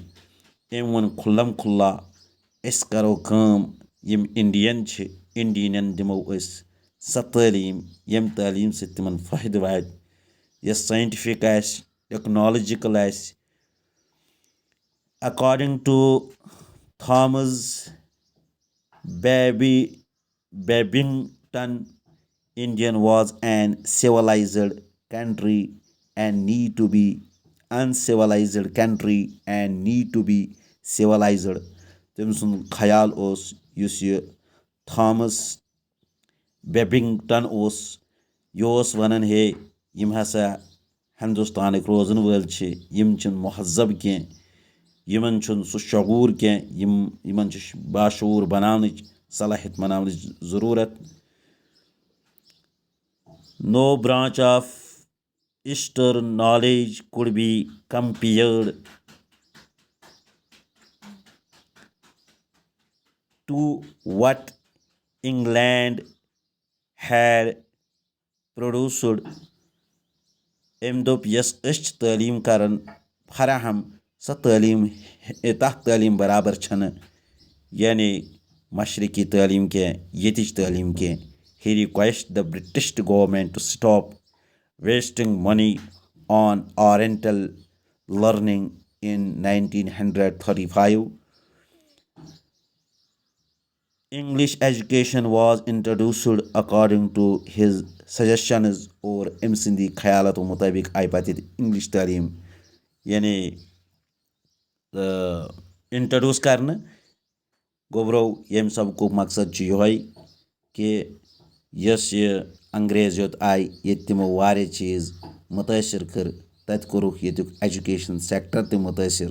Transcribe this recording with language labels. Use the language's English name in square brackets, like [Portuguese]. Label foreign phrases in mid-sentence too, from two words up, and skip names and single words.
[Kashmiri] أمۍ ووٚن کھُلم کھُلا أسۍ کرو کٲم یِم انڈین چھِ انڈینن دِمو أسۍ سۄ تعلیٖم ییٚمہِ تعلیٖم سۭتۍ تِمن فٲیدٕ واتہِ یۄس ساینٹفک آسہِ ٹیکنالوجِکل آسہِ. [English] according to Thomas Babington Indian was an civilized country and need to be uncivilized country and need to be civilized. [Kashmiri] تٔمۍ سُنٛد خیال اوس یُس یہِ تھامس بیبنگٹن اوس یہِ اوس ونان ہے یِم ہسا ہندوستانٕکۍ روزن وٲلۍ چھِ یِم چھِنہٕ مہذب کینٛہہ یِمن چھُنہٕ سُہ شعوٗر کینٛہہ یِمن چھِ باشعوٗر بناونٕچ صلٲحیت بناونٕچ ضروٗرت. [English] No branch of Eastern knowledge could be compared to what England had produced. [Kashmiri] أمۍ دوٚپ یۄس أسۍ چھِ تعلیٖم کران فراہم سۄ تعلیٖم تتھ تعلیٖم برابر چھنہٕ یعنی مشرقی تعلیٖم کینٛہہ ییٚتِچ تعلیٖم کینٛہہ. [English] He requested the British government to stop wasting money on Oriental learning in 1935. English education was introduced according to his suggestions. [Kashmiri] اور أمۍ سٕنٛدی خیالاتو مُطٲبق آیہِ پتہٕ ییٚتہِ انگلش تعلیٖم یعنی انٹرڈیوٗس کرنہٕ. گوٚبرو ییٚمہِ سبقُک مقصد چھُ یِہوے کہِ یۄس یہِ انگریز یوٚت آیہِ ییٚتہِ تِمو واریاہ چیٖز مُتٲثر کٔر تتہِ کوٚرُکھ ییٚتیُک ایجوکیشن سیکٹر تہِ مُتٲثر.